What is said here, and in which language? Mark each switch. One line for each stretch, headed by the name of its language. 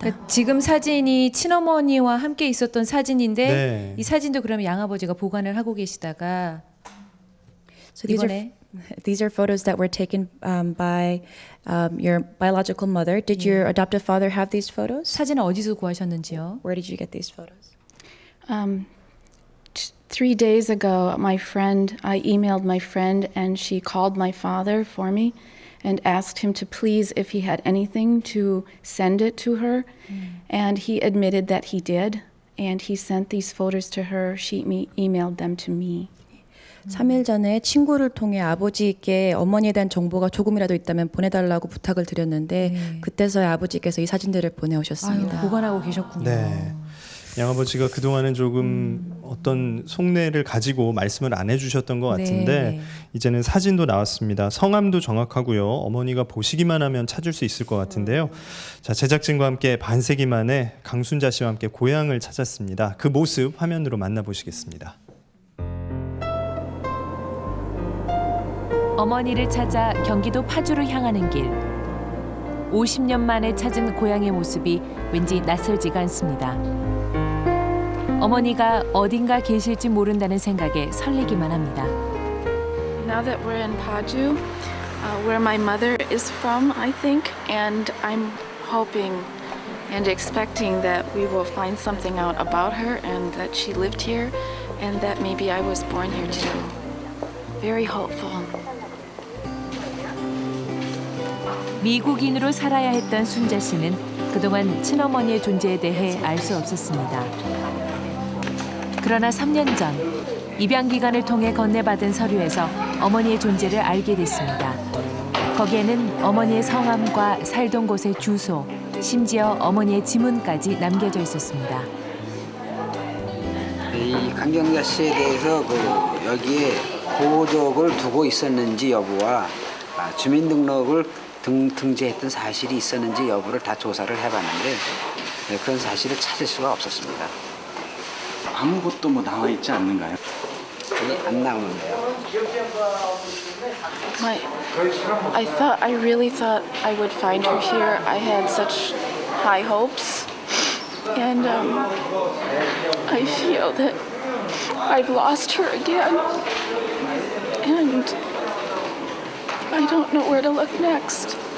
Korean: 그러니까 지금 사진이 친어머니와 함께 있었던 사진인데 네. 이 사진도 그러면 양아버지가 보관을 하고 계시다가
English: So these are
Korean: 이번에
English: these are photos that were taken by your biological mother. Did your adoptive father have these photos?
Korean: 사진을 어디서 구하셨는지요?
English: Where did you get these photos? 3 days ago, I emailed my friend, and she called my father for me and asked him to please, if he had anything, to send it to her. And he admitted that he did, and he sent these photos to her. She emailed them to me.
Korean: 3일 전에 친구를 통해 아버지께 어머니에 대한 정보가 조금이라도 있다면 보내달라고 부탁을 드렸는데 그때서야 아버지께서 이 사진들을 아유, 보내오셨습니다. 보관하고 계셨군요. 네. 양아버지가 그동안은 조금 어떤 속내를 가지고 말씀을 안 해주셨던 것 같은데 네. 이제는 사진도 나왔습니다. 성함도 정확하고요. 어머니가 보시기만 하면 찾을 수 있을 것 같은데요. 자, 제작진과 함께 반세기 만에 강순자 씨와 함께 고향을 찾았습니다. 그 모습 화면으로 만나보시겠습니다. 어머니를 찾아 경기도 파주로 향하는 길. 50년 만에 찾은 고향의 모습이 왠지 낯설지가 않습니다. 어머니가 어딘가 계실지 모른다는 생각에 설레기만 합니다.
English: Now that we're in Paju, where my mother is from, I think, and I'm hoping and expecting that we will find something out about her and that she lived here and that maybe I was born here too. Very hopeful.
Korean: 미국인으로 살아야 했던 순자 씨는 그동안 친어머니의 존재에 대해 알 수 없었습니다. 그러나 3년 전 입양 기간을 통해 건네받은 서류에서 어머니의 존재를 알게 됐습니다. 거기에는 어머니의 성함과 살던 곳의 주소, 심지어 어머니의 지문까지 남겨져 있었습니다. 이 강경자 씨에 대해서 여기에 고족을 두고 있었는지 여부와 주민등록을 등재했던 사실이 있었는지 여부를 다 조사를 해봤는데 그런 사실을 찾을 수가 없었습니다. 아무것도 뭐 나와 있지 않는가요? 안 나오는데요.
English: I really thought I would find her here. I had such high hopes, and I feel that I've lost her again, and I don't know where to look next.